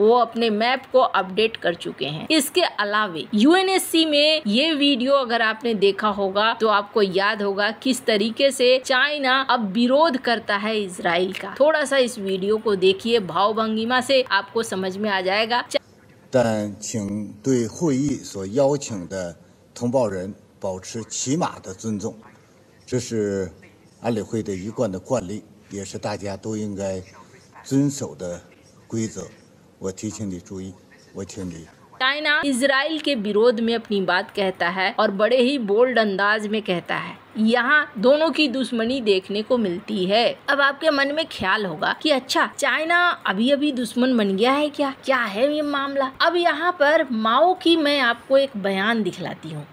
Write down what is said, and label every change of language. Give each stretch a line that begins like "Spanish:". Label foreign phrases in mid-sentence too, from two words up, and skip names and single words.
Hindi: वो अपने मैप को अपडेट कर चुके हैं। इसके अलावे यूएनएससी में ये वीडियो अगर आपने देखा होगा तो आपको याद होगा किस तरीके से चाइना अब विरोध करता है इजराइल का। थोड़ा सा इस वीडियो को देखिए, भाव भंगिमा से आपको समझ में आ जाएगा।
Chinese: 但请对会议所邀请的同胞人保持起码的尊重，这是安理会的一贯的惯例，也是大家都应该遵守的规则。我提醒你注意，我请你。
Hindi: चाइना इजराइल के विरोध में अपनी बात कहता है और बड़े ही बोल्ड अंदाज में कहता है। यहाँ दोनों की दुश्मनी देखने को मिलती है। अब आपके मन में ख्याल होगा कि अच्छा, चाइना अभी अभी दुश्मन बन गया है क्या? क्या है ये मामला? अब यहाँ पर माओ की मैं आपको एक बयान दिखलाती हूँ।